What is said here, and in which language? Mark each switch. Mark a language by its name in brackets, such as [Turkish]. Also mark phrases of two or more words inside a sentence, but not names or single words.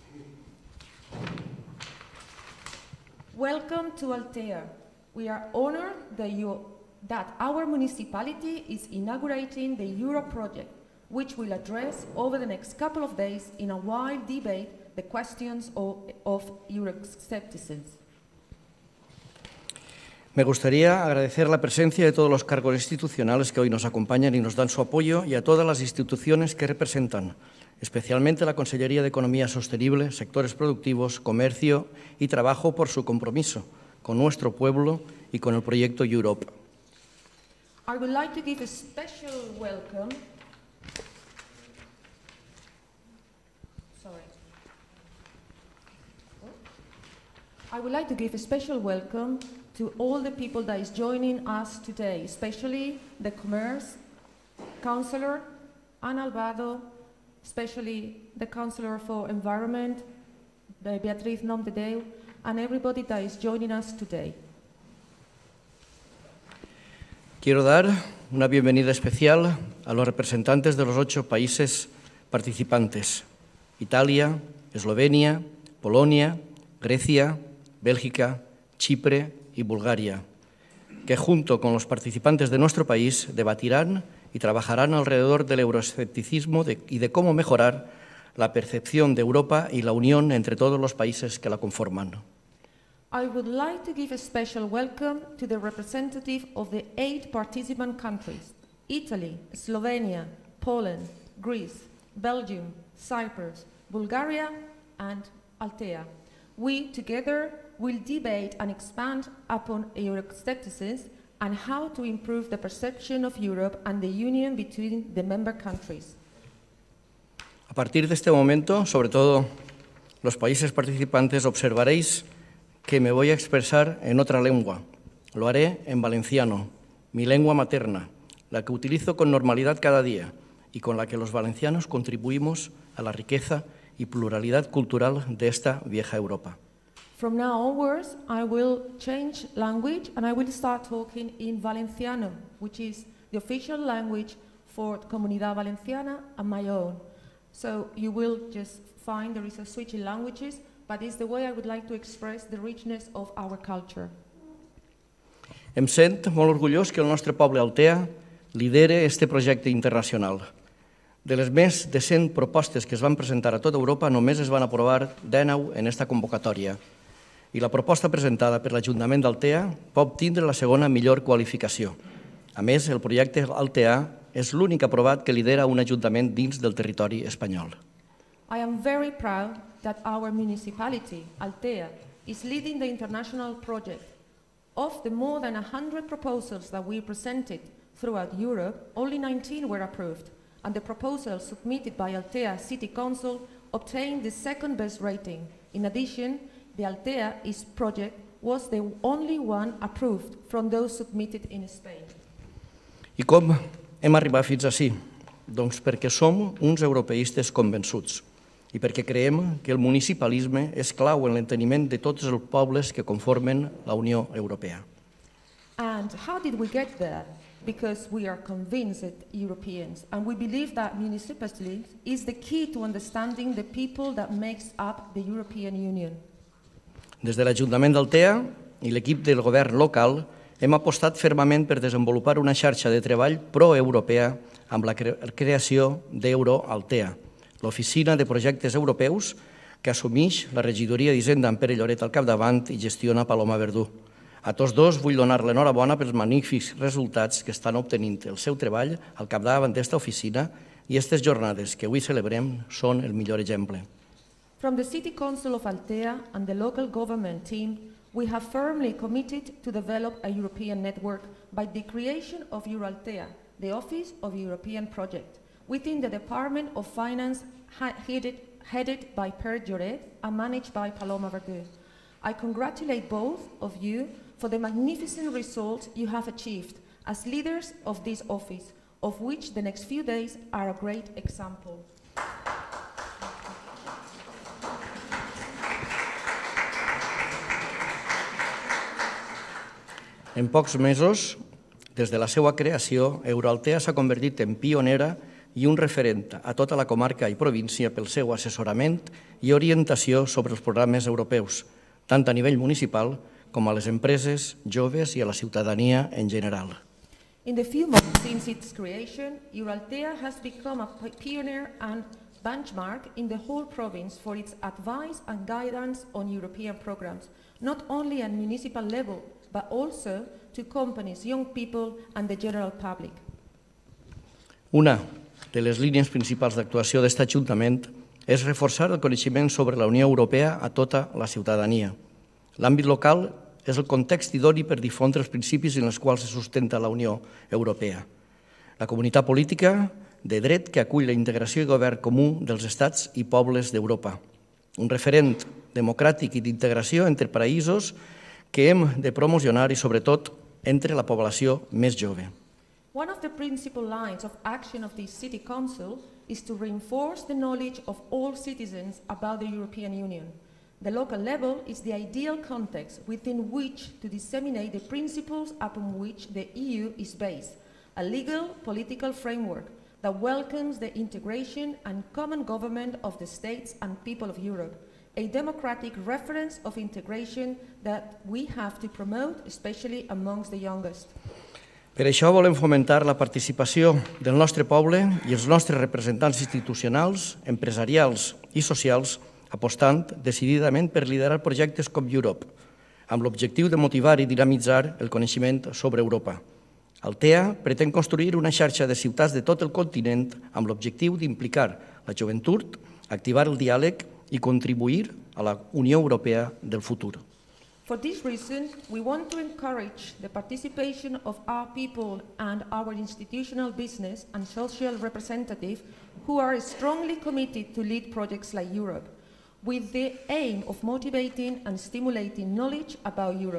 [English] Welcome to Altea. We are honored that our municipality is inaugurating the Europe project, which will address over the next couple of days in a wide debate the questions of Euroscepticism. [Spanish] Me gustaría agradecer la presencia de todos los cargos institucionales que hoy nos acompañan y nos dan su apoyo, y a todas las instituciones que representan, especialmente la Consellería de Economía Sostenible, Sectores Productivos, Comercio y Trabajo, por su compromiso con nuestro pueblo y con el proyecto Europe. [English] I would like to give a special welcome. I would like to give a special welcome to all the people that is joining us today, especially the Commerce Councillor, Ana Albado, especially the Councillor for Environment, Beatriz Nomdedeu, and everybody that is joining us today. [Spanish] Quiero dar una bienvenida especial a los representantes de los 8 países participantes: Italia, Eslovenia, Polonia, Grecia, Bélgica, Chipre y Bulgaria, que junto con los participantes de nuestro país debatirán y trabajarán alrededor del euroescepticismo y de cómo mejorar la percepción de Europa y la Unión entre todos los países que la conforman. [English] I would like to give a special welcome to the representative of the 8 participant countries: Italy, Slovenia, Poland, Greece, Belgium, Cyprus, Bulgaria and Altea, We together will debate and expand upon Euroscepticism and how to improve the perception of Europe and the Union between the member countries. [Spanish] A partir de este momento, sobre todo los países participantes, observaréis que me voy a expresar en otra lengua. Lo haré en valenciano, mi lengua materna, la que utilizo con normalidad cada día y con la que los valencianos contribuimos a la riqueza y pluralidad cultural de esta vieja Europa. [English] From now onwards, I will change language and I will start talking in Valenciano, which is the official language for Comunidad Valenciana and my own. So you will just find there is a switch in languages, but it's the way I would like to express the richness of our culture. [Catalan] Em sent molt orgullós que el nostre poble Altea lidere este projecte internacional. De les més de 100 propostes que es van presentar a tota Europa, només es van aprovar 19 en esta convocatòria. I la proposta presentada per l'Ajuntament d'Altea pot obtindre la segona millor qualificació. A més, el projecte Altea és l'únic aprovat que lidera un ajuntament dins del territori espanyol. [English] I am very proud that our municipality, Altea, is leading the international project. Of the more than 100 proposals that we presented throughout Europe, only 19 were approved, and the proposals submitted by Altea City Council obtained the second best rating. In addition, the Altea East project was the only one approved from those submitted in Spain. [Catalan] I com hem arribat fins ací? Doncs perquè som uns europeistes convençuts i perquè creiem que el municipalisme és clau en l'enteniment de tots els pobles que conformen la Unió Europea. [English] And how did we get there? Because we are convinced Europeans, and we believe that municipalism is the key to understanding the people that makes up the European Union. [Catalan] Des de l'Ajuntament d'Altea i l'equip del govern local hem apostat fermament per desenvolupar una xarxa de treball pro-europea amb la creació d'EuroAltea, l'oficina de projectes europeus que assumeix la regidoria d'Hisenda amb Pere Lloret al capdavant i gestiona Paloma Verdú. A tots dos vull donar l'enhorabona pels magnífics resultats que estan obtenint el seu treball al capdavant d'esta oficina i aquestes jornades que avui celebrem són el millor exemple. [English] From the City Council of Altea and the local government team, we have firmly committed to develop a European network by the creation of EuroAltea, the Office of European Project, within the Department of Finance headed by Pere Lloret and managed by Paloma Verdú. I congratulate both of you for the magnificent results you have achieved as leaders of this office, of which the next few days are a great example. [Catalan] En pocs mesos, des de la seva creació, EuroAltea s'ha convertit en pionera i un referent a tota la comarca i província pel seu assessorament i orientació sobre els programes europeus, tant a nivell municipal com a les empreses, joves i a la ciutadania en general. [English] In the few months since its creation, EuroAltea has become a pioneer and benchmark in the whole province for its advice and guidance on European programs, not only at municipal level, but also to companies, young people and the general public. [Catalan] Una de les línies principals d'actuació d'aquest Ajuntament és reforçar el coneixement sobre la Unió Europea a tota la ciutadania. L'àmbit local és el context idoni per difondre els principis en els quals se sustenta la Unió Europea. La comunitat política de dret que acull la integració i govern comú dels estats i pobles d'Europa. Un referent democràtic i d'integració entre països que hem de promocionar i, sobretot, entre la població més jove. [English] One of the principal lines of action of the City Council is to reinforce the knowledge of all citizens about the European Union. The local level is the ideal context within which to disseminate the principles upon which the EU is based, a legal, political framework that welcomes the integration and common government of the states and people of Europe, a democratic reference of integration that we have to promote, especially amongst the youngest. [Catalan] Per això volem fomentar la participació del nostre poble i els nostres representants institucionals, empresarials i socials, apostant decididament per liderar projectes com YOUROPE, amb l'objectiu de motivar i dinamitzar el coneixement sobre Europa. Altea pretén construir una xarxa de ciutats de tot el continent amb l'objectiu d'implicar la joventut, activar el diàleg [Spanish] y contribuir a la Unión Europea del futuro. [English] For this reason, we want to encourage the participation of our people and our institutional business and social representatives who are strongly committed to lead projects like Europe, with the aim of motivating and stimulating knowledge about Europe.